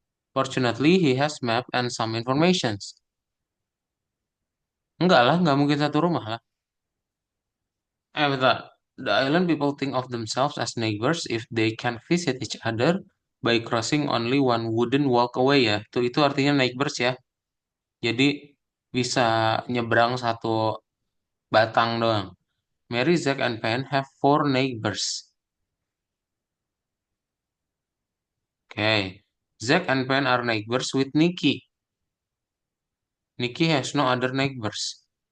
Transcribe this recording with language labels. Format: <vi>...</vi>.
<en>Fortunately, he has map and some informations.</en> <id>Enggak lah, nggak mungkin satu rumah lah. Bentar.</id> <en>The island people think of themselves as neighbors if they can visit each other by crossing only one wooden walk away ya.</en> <id>Itu artinya neighbors ya. Jadi bisa nyebrang satu batang doang.</id> <en>Mary, Zack, and Pen have four neighbors. Okay. Zack and Pen are neighbors with Nikki. Nikki has no other neighbors.</en>